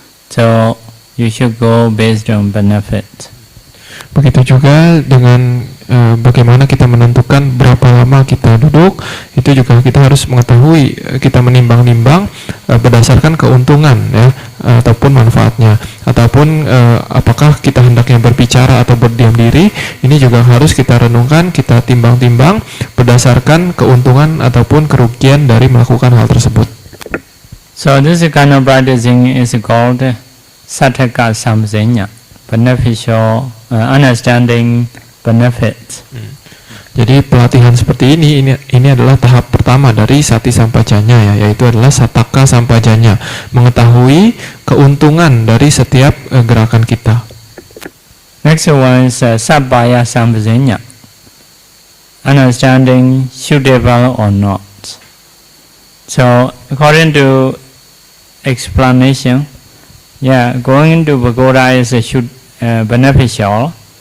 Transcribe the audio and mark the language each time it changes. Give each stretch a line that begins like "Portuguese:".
English: So you should go based on benefit.
Indonesian: Begitu juga dengan bagaimana kita menentukan berapa lama kita duduk, itu juga kita harus mengetahui, kita menimbang-nimbang berdasarkan keuntungan ya, ataupun manfaatnya, ataupun apakah kita hendaknya berbicara atau berdiam diri. Ini juga harus kita renungkan, kita timbang-timbang berdasarkan keuntungan ataupun kerugian dari melakukan hal tersebut.
English: So this kind of practicing is called Sattaka Samsenya, beneficial understanding benefits.
Indonesian: Jadi pelatihan seperti ini adalah tahap pertama dari Sati Sampajanya ya, yaitu adalah Sattaka Sampajanya, mengetahui keuntungan dari setiap gerakan kita.
English: Next one is Sabbaya Sampajanya, understanding suitable or not. So according to explanation, going to pagoda is beneficial.